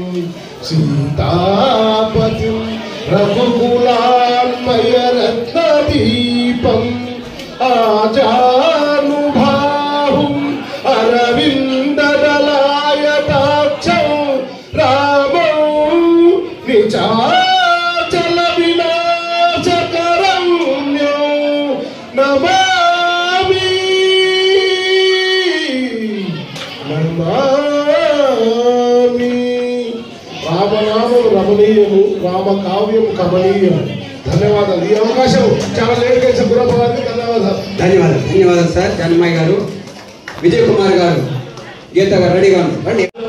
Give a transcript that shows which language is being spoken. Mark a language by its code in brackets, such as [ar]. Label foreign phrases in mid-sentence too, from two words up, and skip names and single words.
[sa] सीतापतिं रघुकुलान्मयरत्नदीपम् आजानुभाहुं अरविन्ददलायताक्षं रामं निचाचल विनाशकरं नमामि नमामि। [te] రామనామం రమణీయము, రామకావ్యం కమనీయము. ధన్యవాదాలు. ఈ అవకాశం చాలా లేట్ చేసిన గురప్ప గారికి ధన్యవాదాలు. ధన్యవాదాలు సార్. జానమ్మాయి గారు, విజయ్ కుమార్ గారు, గీత గారు రెడీగా రండి.